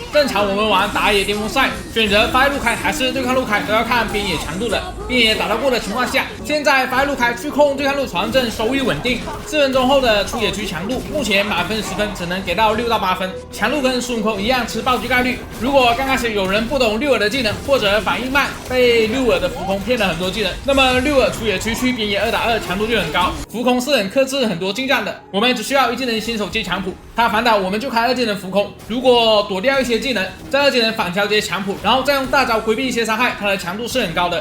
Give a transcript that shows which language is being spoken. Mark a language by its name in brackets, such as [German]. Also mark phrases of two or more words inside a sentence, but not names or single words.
[Chinese] 正常我們玩打野巔峰賽，選擇發育路開還是對抗路開，都要看邊野強度的。邊野打得過的情況下，現在發育路開去控對抗路傳正收益穩定。4分鐘後的出野區強度，目前滿分10分只能給到6到8分，強度跟孙悟空一樣吃暴擊概率。如果剛開始有人不懂六耳的技能，或者反應慢，被六耳的浮空騙了很多技能，那麼六耳出野区去邊野2打2強度就很高，浮空是很克制很多近戰的。我們只需要1技能新手接強普，他反打我們就開2技能浮空，如果躲掉一些技能，再2技能反調節強普，然後再用大招規避一些傷害，它的強度是很高的。